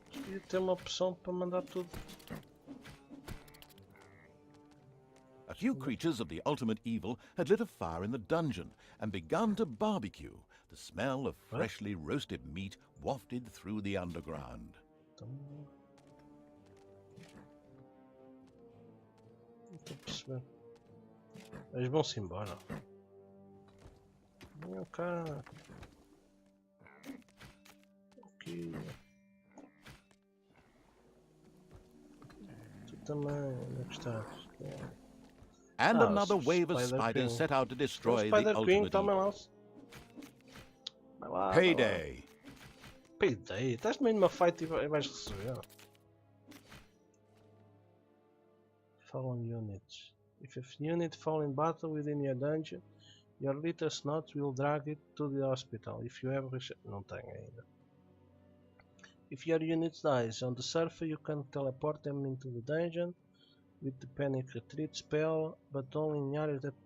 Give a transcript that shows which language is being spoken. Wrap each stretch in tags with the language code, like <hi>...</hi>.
<pt>E tem uma opção para mandar tudo.</pt> <en>A few creatures of the ultimate evil had lit a fire in the dungeon and begun to barbecue. The smell of freshly roasted meat wafted through the underground.</en> <pt>Não estou a perceber. Eles vão-se embora. Venham cá. Aqui. Tu também, onde é que estás?</pt> <en>And another wave of spiders set out to destroy the ultimate evil.</en> <pt>lá.</pt> <en>Payday. Payday.</en> <pt>Estás no meio de uma fight e vais receber.</pt> <en>Fallen units. If a unit fall in battle within your dungeon, your latest note will drag it to the hospital. If you ever</en> <pt>não tenho ainda.</pt> <en>If your unit dies on the surface, you can teleport them into the dungeon with the panic retreat spell, but only in areas that...</en>